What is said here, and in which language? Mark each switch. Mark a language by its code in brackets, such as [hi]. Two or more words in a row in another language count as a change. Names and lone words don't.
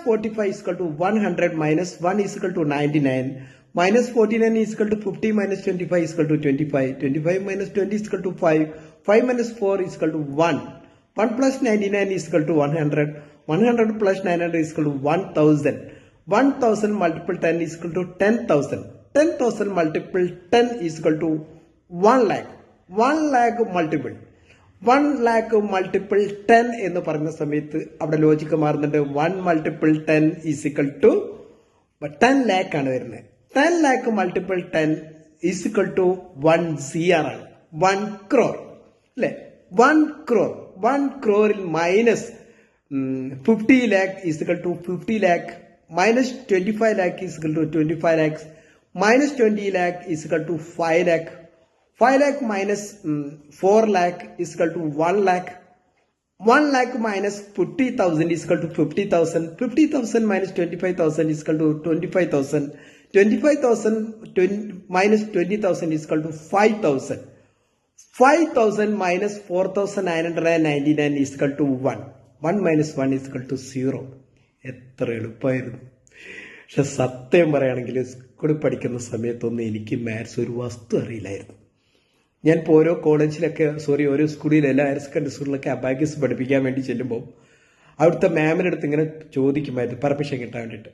[ml] 45 = 100, - 1 = 99, - 49 = 50, - 25 = 25, 25 - 20 = 5, 5 - 4 = 1, 1 + 99 = 100, 100 + 900 = 1000, 1000 × 10 = 10,000, 10,000 × 10 = 1 lakh, [en] 1 lakh multiple 10 [ml] എന്ന് പറയുന്ന സമയത്ത് അവിടെ ലോജിക്ക് മാറുന്നുണ്ട്. 1 × 10 = 10 lakh ആണ് വരുന്നത്. 10 lakh × 10 = 1 CR ആണ്, 1 crore അല്ലെ? [en] 1 crore, 1 crore മൈനസ് 50 lakh = 50 lakh, minus 25 lakh = 25 lakhs, minus 20 lakh = 5 lakh, 5 lakh minus 4 lakh = 1 lakh, 1 lakh minus 50,000 = 50,000, 50,000 minus 25,000 = 25,000, 25,000 minus 20,000 = 5,000, 5,000 minus 4,999 = 1, 1 minus 1 = 0. [ml] എത്ര എളുപ്പമായിരുന്നു. പക്ഷെ സത്യം പറയുകയാണെങ്കിൽ സ്കൂളിൽ പഠിക്കുന്ന സമയത്തൊന്നും എനിക്ക് മാത്സ് ഒരു വസ്തു അറിയില്ലായിരുന്നു. ഞാൻ ഇപ്പോൾ ഓരോ കോളേജിലൊക്കെ, ഓരോ സ്കൂളിലല്ല, ഹയർ സെക്കൻഡറി സ്കൂളിലൊക്കെ അബാക്കസ് പഠിപ്പിക്കാൻ വേണ്ടി ചെല്ലുമ്പോൾ അവിടുത്തെ മാമിൻ്റെ അടുത്ത് ഇങ്ങനെ ചോദിക്കുമായിരുന്നു പെർമിഷൻ കിട്ടാൻ വേണ്ടിയിട്ട്.